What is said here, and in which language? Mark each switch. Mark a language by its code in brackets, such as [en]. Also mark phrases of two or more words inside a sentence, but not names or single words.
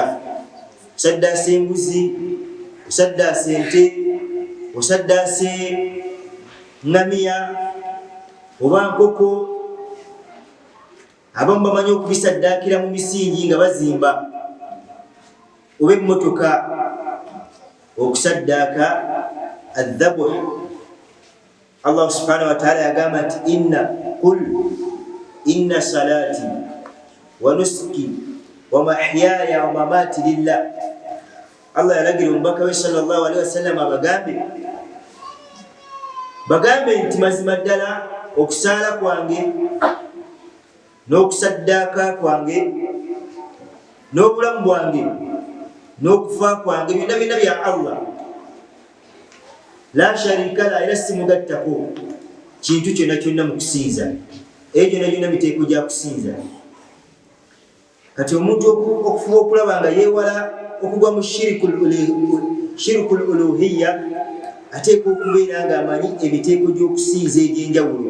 [lg] Osaddaasa embuzi, osaddaasa ente, osaddaasa ngamiya oba nkoko. Abamu bamanyi okubisaddaakira mu misingi nga bazimba, oba emmotoka. [ar] Okusaddaaka adhabuh, Allah سبحانه وتعالى [lg] yagamba nti [ar] إن صلاتي ونسكي ومحياي ومماتي لله. [lg] Allah yalagira omubaka we [ar] صلى الله عليه وسلم [lg] bagambe nti mazima ddala okusaala kwange n'okusaddaaka kwange n'obulamu bwange n'okufa kwange byonna byonna bya Allah, [ar] لا شريك له, [lg] era simugattako kintu kyonna kyonna mu kusinza. Eyo gyonna gyonna miteeko gya kusinza. Kati omuntu okufuba okulaba nga yeewala okugwa mu [ar] شرك الألوهية [lg] ateeka okubeera ng'amanyi emiteeko gy'okusinza egy'enjawulo.